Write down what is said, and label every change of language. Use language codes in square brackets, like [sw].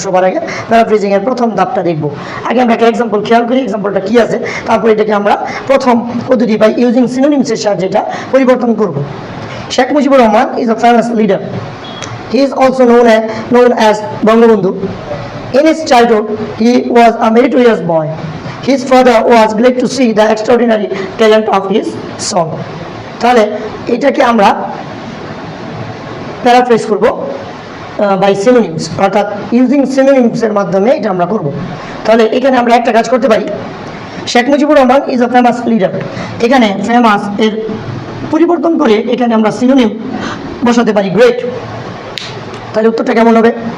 [bn] সবার আগে প্যারাফ্রেজিং এর প্রথম ধাপটা দেখবো। আগে আমরা একটা এক্সাম্পল খেয়াল করি, এক্সাম্পলটা কি আছে, তারপর এটাকে আমরা প্রথম পদ্ধতি [en] by using সিনোনিমসের [bn] সাহায্যে এটা পরিবর্তন করব। [en] Sheikh Mujibur Rahman is a famous leader. He is also known as Bangabandhu. In his childhood, he was a meritorious boy. His father was glad to see the extraordinary talent of his son. [bn] তাহলে এটাকে আমরা paraphrase করব [en] by synonyms, [bn] অর্থাৎ using সিনোনিমসের মাধ্যমে এটা আমরা করব। তাহলে এখানে আমরা একটা কাজ করতে পারি, Sheikh Mujibur Rahman [en] Is a famous leader. [bn] এখানে ফেমাস এর পরিবর্তন করে এখানে আমরা সিনোনিম বসাতে পারি গ্রেট। তাহলে উত্তরটা কেমন হবে?